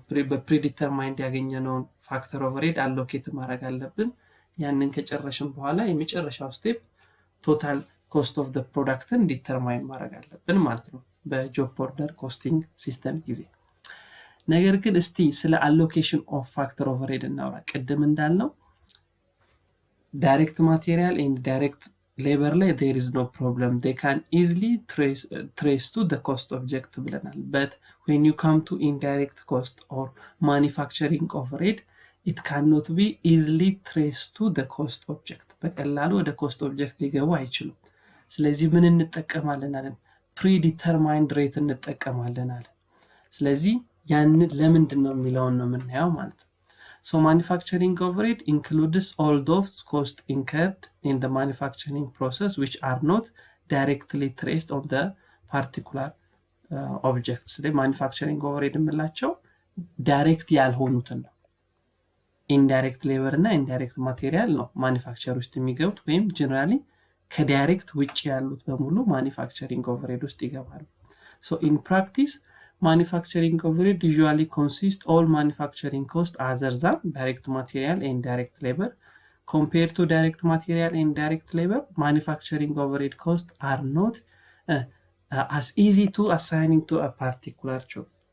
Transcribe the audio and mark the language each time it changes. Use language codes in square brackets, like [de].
[am] በፕሪዲተርማይንድ ያገኘነውን ፋክተር ኦቨርሄድ አሎኬት ማድረግ አለብን ያንን ከጨረሽን በኋላ የመጨረሻው ስቴፕ ቶታል ኮስት ኦፍ ዘ ፕሮዳክትን ዲተርማይን ማድረግ አለብን ማለት ነው በጆብ ኦርደር ኮስቲንግ ሲስተም ጊዜ ነገር ግን እስቲ ስለ አሎኬሽን ኦፍ ፋክተር ኦቨርሄድ እናውራ ቅድም እንዳልነው ዳይሬክት ማቴሪያል ኤንድ ዳይሬክት [en] labor ላይ there is no problem, they can easily trace to the cost object ብለናል። but when you come to indirect cost or manufacturing overhead it cannot be easily traced to the cost object [am] በቀላሉ ወደ cost object ሊገቡ አይችሉም። ስለዚህ ምን እንጠቀማለን አለን? [en] predetermined rate [am] እንጠቀማለን አለን። ስለዚህ ያን ለምንድን ነው የሚለውን ነው የምናየው ማለት ነው። [en] So manufacturing overhead includes all those costs incurred in the manufacturing process which are not directly traced on the particular objects. [am] The manufacturing overhead የምላቸው ዳይሬክት ያልሆኑትን ነው። ኢንዳይሬክት ሌበር እና ኢንዳይሬክት ማቴሪያል ነው ማኒፋክቸር ውስጥ የሚገቡት ወይም ጀነራሊ ከዳይሬክት ውጪ ያሉት በሙሉ ማኒፋክቸሪንግ ኦቨርሄድ ውስጥ ይገባሉ። [en] So in practice manufacturing overhead usually consists all manufacturing costs other than direct material and direct labor. Compared to direct material and direct labor, manufacturing overhead costs are not as easy to assigning to a particular job.